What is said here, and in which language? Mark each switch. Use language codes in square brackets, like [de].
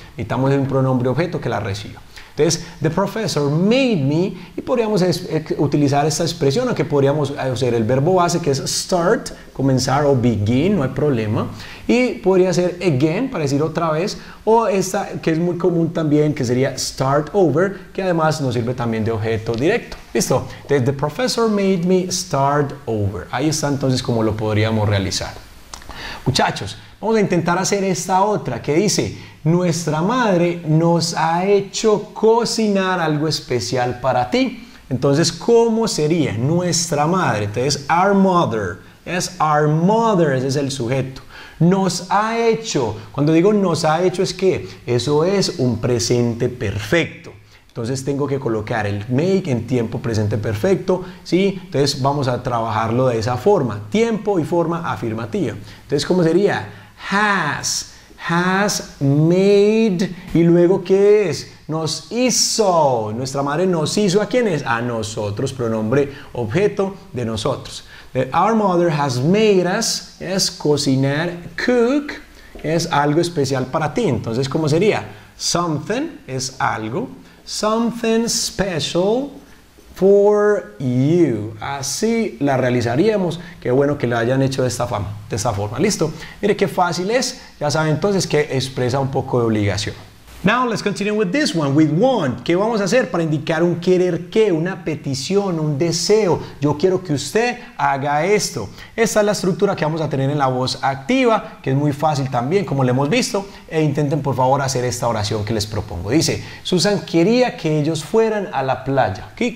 [es] Necesitamos un pronombre objeto que la reciba. Entonces, [en] the professor made me, [es] y podríamos utilizar esta expresión, o que podríamos hacer el verbo base que es start, comenzar, o begin, no hay problema. Y podría ser again, para decir otra vez, o esta que es muy común también, que sería [en] start over, [es] que además nos sirve también de objeto directo. ¿Listo? Entonces, [en] the professor made me start over. [es] Ahí está entonces como lo podríamos realizar. Muchachos, vamos a intentar hacer esta otra que dice: nuestra madre nos ha hecho cocinar algo especial para ti. Entonces, ¿cómo sería? Nuestra madre. Entonces, [en] our mother. [es] Es [en] our mother, [es] ese es el sujeto. Nos ha hecho. Cuando digo nos ha hecho es que eso es un presente perfecto. Entonces tengo que colocar el make en tiempo presente perfecto, ¿sí? Entonces vamos a trabajarlo de esa forma, tiempo y forma afirmativa. Entonces, ¿cómo sería? [en] Has made, [es] y luego ¿qué es? Nos hizo. Nuestra madre nos hizo. ¿A quiénes? A nosotros, pronombre objeto de nosotros. [en] Our mother has made us, [es] es cocinar, cook, es algo especial para ti. Entonces, ¿cómo sería? Something es algo. [en] Something special for you. [es] Así la realizaríamos. Qué bueno que la hayan hecho de esta forma. ¿Listo? Mire qué fácil es. Ya saben entonces que expresa un poco de obligación. [en] Now let's continue with this one, with want. [es] ¿Qué vamos a hacer para indicar un querer qué? Una petición, un deseo. Yo quiero que usted haga esto. Esta es la estructura que vamos a tener en la voz activa, que es muy fácil también, como lo hemos visto. E intenten por favor hacer esta oración que les propongo. Dice: Susan quería que ellos fueran a la playa. ¿Okay?